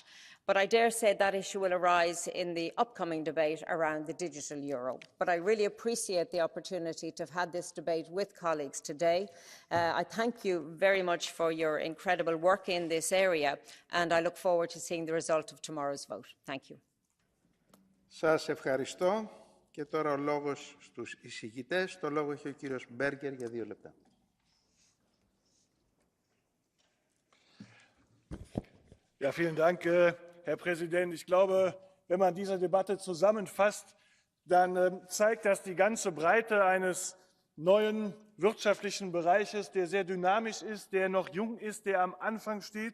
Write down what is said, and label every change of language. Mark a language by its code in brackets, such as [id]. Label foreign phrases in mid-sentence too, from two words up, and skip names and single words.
[en] But I dare say that issue will arise in the upcoming debate around the digital euro. But I really appreciate the opportunity to have had this debate with colleagues today. I thank you very much for your incredible work in this area, and I look forward to seeing the result of tomorrow's vote. Thank you. [el] Σας ευχαριστώ. Και τώρα ο λόγος στους εισηγητές. Το λόγο έχει ο κύριος Μπέργκερ για 2 λεπτά. [de] Ja, vielen Dank, Herr Präsident. Ich glaube, wenn man diese Debatte zusammenfasst, dann zeigt das die ganze Breite eines neuen wirtschaftlichen Bereiches, der sehr dynamisch ist, der noch jung ist, der am Anfang steht.